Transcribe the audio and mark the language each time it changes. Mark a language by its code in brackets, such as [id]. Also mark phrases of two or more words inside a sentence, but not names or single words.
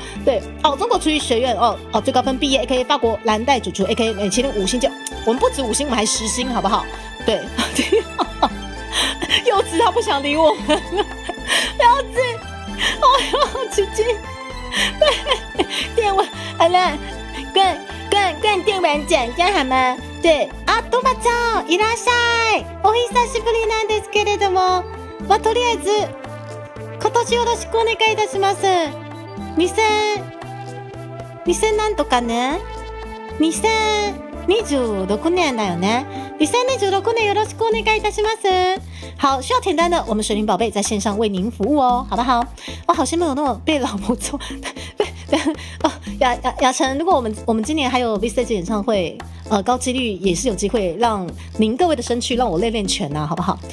[zh] 对哦，中国厨艺学院最高分毕业 ，AKA 法国蓝带主厨 ，AKA 米其林5星就，我们不止5星，我们还10星，好不好？对，柚子他不想理我们，柚子，琪琪，对，电玩，好了，冠电玩奖这样好吗？对啊， [ja] トマちゃんいらっしゃい。お久しぶりなんですけれども、とりあえず今年よろしくお願いいたします。2000なんとかね。2026年だよね。2026年よろしくお願いいたします。 [zh] 好，需要填单的，我们水灵宝贝在线上为您服务哦，好不好？哇，好羡慕有那种被老婆揍，雅晨，如果我们今年还有 V-Stage 演唱会，高几率也是有机会让您各位的身躯让我练练拳啊，好不好？